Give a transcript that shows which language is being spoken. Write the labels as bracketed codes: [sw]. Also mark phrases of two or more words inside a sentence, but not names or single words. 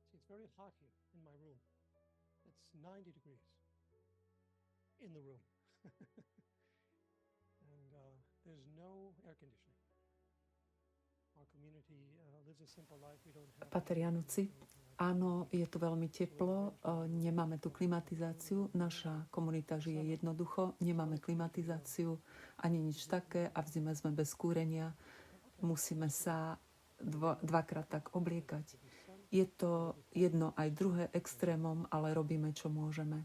[en] very hot here in my room. It's 90 degrees in the room. And there's no air conditioning. Our community lives a simple life. We don't have [sk] Pater Januci, áno, je tu veľmi teplo, nemáme tu klimatizáciu, naša komunita žije jednoducho, nemáme klimatizáciu ani nič také a v zime sme bez kúrenia, musíme sa dvakrát tak obliekať. Je to jedno aj druhé extrémom, ale robíme, čo môžeme.